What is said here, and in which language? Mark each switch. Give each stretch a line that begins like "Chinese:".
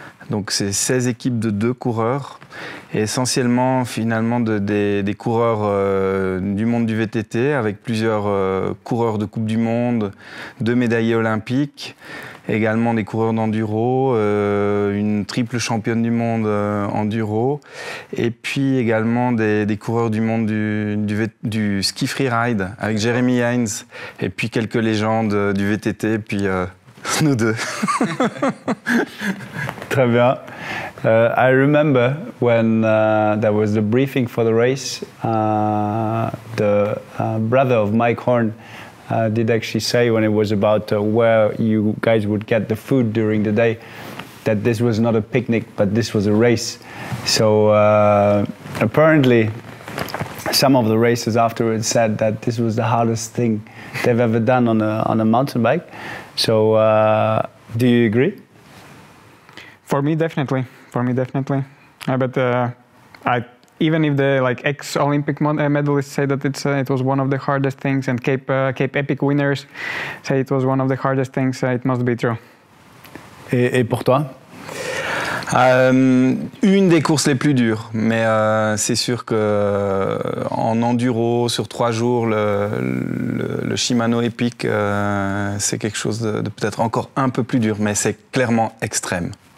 French: Donc c'est 16 équipes de 2 coureurs, et essentiellement finalement des coureurs du monde du VTT, avec plusieurs coureurs de Coupe du Monde, 2 médaillés olympiques, également des coureurs d'enduro, une triple championne du monde enduro, et puis également des coureurs du monde du ski freeride, avec Jeremy Hines, et puis quelques légendes du VTT, puis nous deux. Très bien.
English: I remember when there was the briefing for the race, the brother of Mike Horn did actually say, when it was about where you guys would get the food during the day, that this was not a picnic, but this was a race. So apparently some of the racers afterwards said that this was the hardest thing they've ever done on a mountain bike. So do you agree? For me, definitely. But even if the ex-Olympic medalists say that it was one of the hardest things, and Cape Epic winners say it was one of the hardest things, it must be true.
French: Et pour toi? Une des courses les plus dures, mais c'est sûr qu'en enduro, sur 3 jours, le Shimano Epic, c'est quelque chose de peut-être encore un peu plus dur, mais c'est clairement extrême.